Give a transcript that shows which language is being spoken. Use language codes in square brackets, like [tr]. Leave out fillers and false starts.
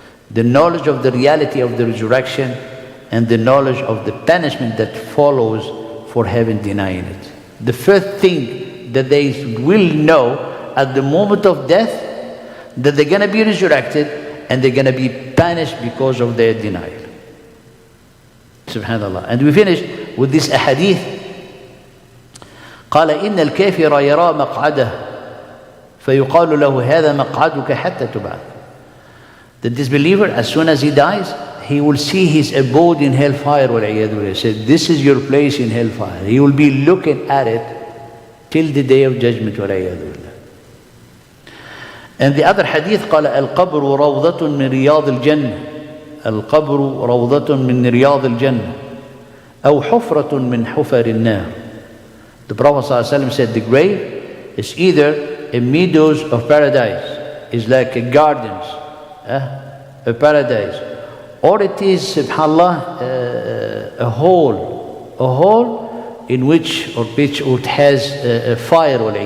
[en] The knowledge of the reality of the resurrection and the knowledge of the punishment that follows for having denied it. The first thing that they will know at the moment of death, that they're going to be resurrected and they're going to be punished because of their denial. Subhanallah. And we finish with this ahadith. [ar] قال إن الكافر يرى مقعده فيقال له هذا مقعدك حتى تبعث. [en] The disbeliever, as soon as he dies, he will see his abode in hellfire. He said, this is your place in hellfire. He will be looking at it till the day of judgment. And the other hadith, [ar] قال القبر روضة من رياض الجنة. القبر روضة من رياض الجنة أو حفرة من حفر النار. [en] The Prophet ﷺ said the grave is either a meadows of paradise, is like a gardens, a paradise, or it is, subhanallah, a hole in which it has a fire.